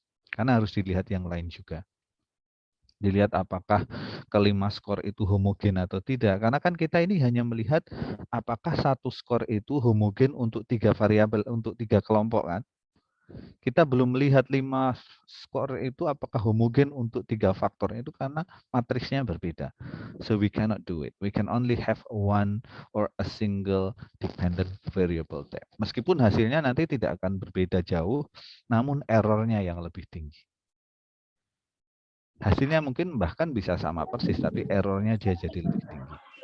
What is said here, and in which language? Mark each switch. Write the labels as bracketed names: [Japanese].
[Indonesian] Karena harus dilihat yang lain juga. Dilihat apakah kelima skor itu homogen atau tidak. Karena kan kita ini hanya melihat apakah satu skor itu homogen untuk 3 variabel, untuk 3 kelompok kan. Kita belum melihat 5 skor itu apakah homogen untuk 3 faktor itu karena matriksnya berbeda. [English] So we cannot do it. We can only have one or a single dependent variable there. [Indonesian] Meskipun hasilnya nanti tidak akan berbeda jauh, namun errornya yang lebih tinggi. Hasilnya mungkin bahkan bisa sama persis, tapi errornya dia jadi lebih tinggi.